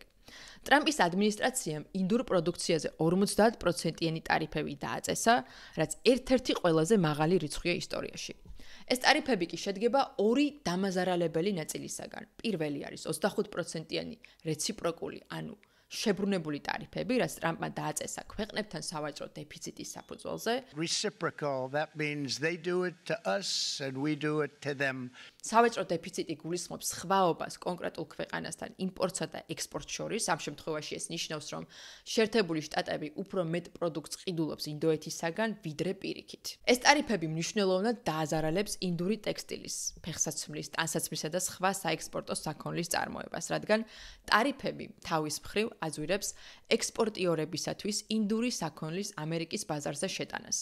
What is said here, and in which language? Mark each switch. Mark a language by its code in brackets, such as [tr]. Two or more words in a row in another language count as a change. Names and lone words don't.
[ka] ტრამპის ადმინისტრაციამ ინდურ პროდუქციაზე 50%-იანი ტარიფები დააწესა, რაც ერთ-ერთი ყველაზე მაღალი რიცხვია ისტორიაში. ეს ტარიფები კი შედგება ორი დამაზარალებელი ნაწილისაგან. პირველი არის 25%-იანი რეციპროკული, ანუ შებრუნებული ტარიფები, რაც ტრამპმა დააწესა ქვეყნებთან სავაჭრო დეფიციტის საფუძველზე. [en] Reciprocal, that means they do it to us and we do it to them. [ka] სავაჭრო დეფიციტი გულისხმობს სხვაობას კონკრეტულ ქვეყანასთან იმპორტსა და ექსპორტს შორის. ამ შემთხვევაში ეს ნიშნავს, რომ შეერთებული შტატები უფრო მეტ პროდუქტს ყიდულობს ინდოეთისაგან, ვიდრე პირიქით. ეს ტარიფები მნიშვნელოვნად დააზარალებს ინდური ტექსტილის, ფეხსაცმლის, ტანსაცმლისა და სხვა საექსპორტო საქონლის წარმოებას, რადგან ტარიფები თავის მხრივ აზვირებს ექსპორტიორებისათვის ინდური საქონლის ამერიკის ბაზარზე შეტანას.